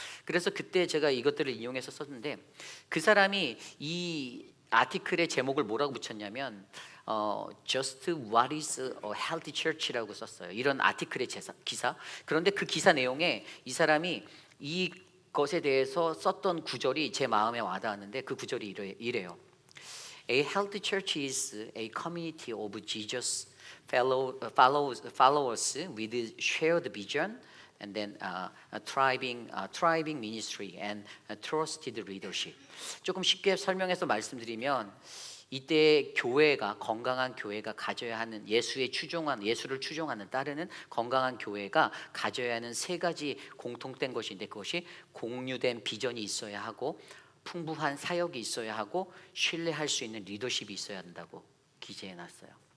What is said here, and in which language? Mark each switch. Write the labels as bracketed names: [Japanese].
[Korean] 그래서 그때 제가 이것들을 인용해서 썼는데 그 사람이 이 아티클의 제목을 뭐라고 붙였냐면 [English] Just what is a healthy church [Korean] 라고 썼어요. 이런 아티클의 기사. 그런데 그 기사 내용에 이 사람이 이 것에 대해서 썼던 구절이 제 마음에 와닿았는데 그 구절이 이래요. [English] A healthy church is a community of Jesus followers with shared vision and then thriving ministry and trusted leadership. [Korean] 조금 쉽게 설명해서 말씀드리면 이때 교회가 건강한 교회가 가져야 하는 예수를 추종하는 따르는 건강한 교회가 가져야 하는 세 가지 공통된 것인데 그것이 공유된 비전이 있어야 하고 풍부한 사역이 있어야 하고 신뢰할 수 있는 리더십이 있어야 한다고 기재해놨어요.